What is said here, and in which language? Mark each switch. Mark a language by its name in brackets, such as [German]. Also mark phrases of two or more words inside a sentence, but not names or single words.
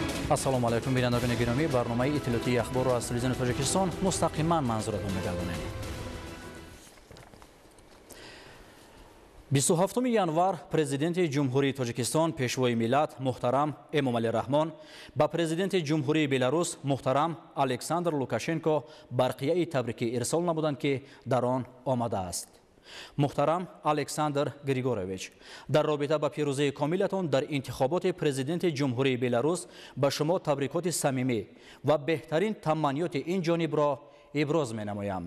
[Persian] السلام علیکم بینندگان گرامی، برنامه اطلاعاتی اخبار را از تلویزیون تاجیکستان مستقیما منظورتون می‌گردانیم. [Tajik] 27 январ президенти ҷумҳурии тоҷикистон пешвои миллат муҳтарам эмомалӣ раҳмон ба президенти ҷумҳурии беларус муҳтарам александр лукашенко барқияи табрикӣ ирсол намуданд ки дар он омадааст. муҳтарам александр григорович, дар робита ба пирӯзии комилатон дар интихоботи президенти ҷумҳурии беларус ба шумо табрикоти самимӣ ва беҳтарин таманниёти ин ҷонибро иброз менамоям.